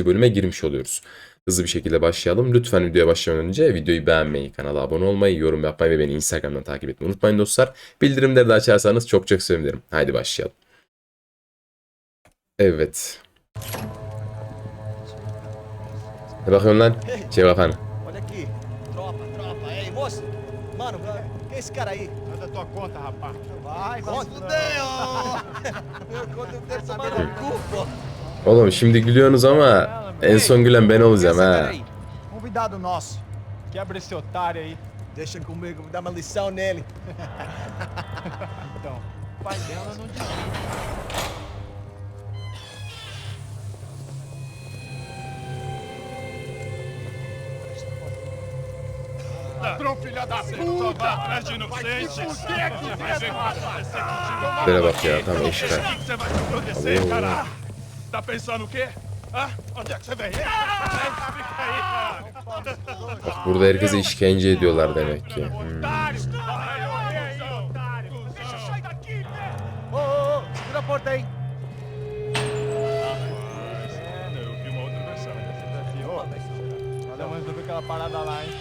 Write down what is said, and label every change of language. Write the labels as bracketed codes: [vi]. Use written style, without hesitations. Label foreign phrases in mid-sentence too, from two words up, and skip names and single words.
[tr] bölüme girmiş oluyoruz. Hızlı bir şekilde başlayalım. Lütfen videoya başlamadan önce videoyu beğenmeyi, kanala abone olmayı, yorum yapmayı ve beni Instagram'dan takip etmeyi unutmayın dostlar. Bildirimleri de açarsanız çok çok sevinirim. Haydi başlayalım. Evet. Ne bakıyorsun lan? Şey bakan. [pt] Olha aqui. Tropa, tropa. Ei, moço. Mano, que é esse cara aí? Manda tua conta, rapaz. Vai, vai. Fudeu! Meu conta deve tomar no cu, pô. [tr] Oğlum şimdi gülüyorsunuz ama en son gülen ben olacağım ha. [pt] Convidado nosso. Quebra esse otário aí. Deixa comigo, vou dar uma lição nele. Então, o pai dela não devia. Ladrão, filha da puta! Vai atrás de inocente! [tr] Böyle bak ya, tam eşkal. [pt] O que você vai se acontecer, cara? Tá pensando o quê? Hã? Onde é que você vem? Fica aí, cara! [tr] Bak burada herkese işkence ediyorlar demek ki. [pt] Otário! Otário! Deixa eu sair daqui, né? Ô, ô, ô, segura a porta aí. Eu vi uma outra versão. Olha, mas eu vi aquela parada lá, hein?